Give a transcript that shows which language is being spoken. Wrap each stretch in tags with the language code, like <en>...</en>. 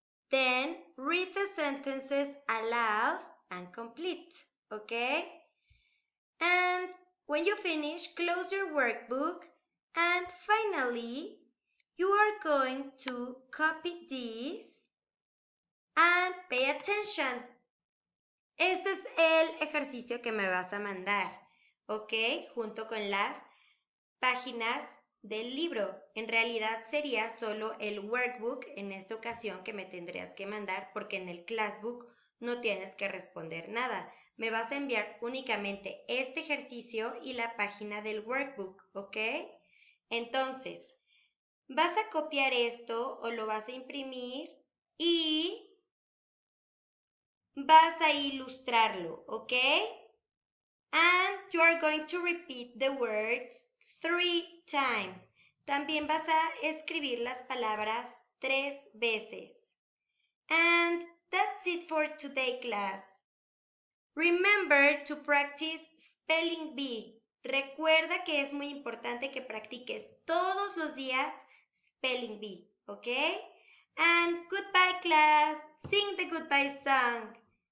<en>Then read the sentences aloud and complete, okay? And when you finish, close your workbook and finally, you are going to copy this and pay attention.</en> <es>Este es el ejercicio que me vas a mandar, ¿ok? Junto con las páginas del libro. En realidad sería solo el workbook en esta ocasión que me tendrías que mandar porque en el classbook no tienes que responder nada. Me vas a enviar únicamente este ejercicio y la página del workbook, ¿ok? Entonces, vas a copiar esto o lo vas a imprimir y vas a ilustrarlo, ¿ok?</es> <en>And you are going to repeat the words 3 times.</en> <es>También vas a escribir las palabras 3 veces.</es> <en>And that's it for today, class. Remember to practice spelling bee.</en> <es>Recuerda que es muy importante que practiques todos los días spelling bee, ¿ok?</es> <en>And goodbye, class. Sing the goodbye song.</en>